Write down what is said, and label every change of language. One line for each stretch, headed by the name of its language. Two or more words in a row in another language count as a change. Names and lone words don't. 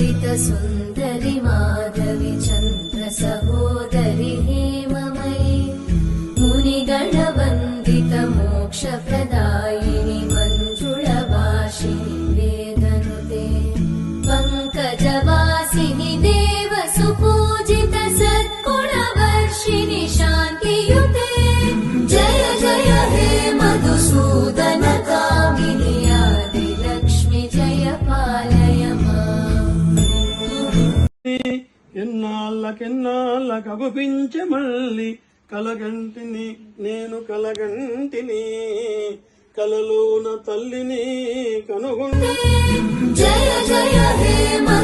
Sanskrit: सुन्दरि माधवि चन्द्र सहोदरि हेममयि मुनिगणवन्दित मोक्षप्रदायिनि मञ्जुळभाषिणि वेदनुते पङ्कजवासिनि देव सुपूजित सद्गुणवर्षिणि शान्तियुते जय जय हे मधुसूदन कामिनि आदिलक्ष्मि जय पालय
Telugu: ఎన్నాళ్ళకెన్నాళ్ళకగుపించే మళ్ళీ కలగంటిని నేను కలగంటిని కలలోన తల్లిని కనుగొంటే
Sanskrit: జయ జయ హే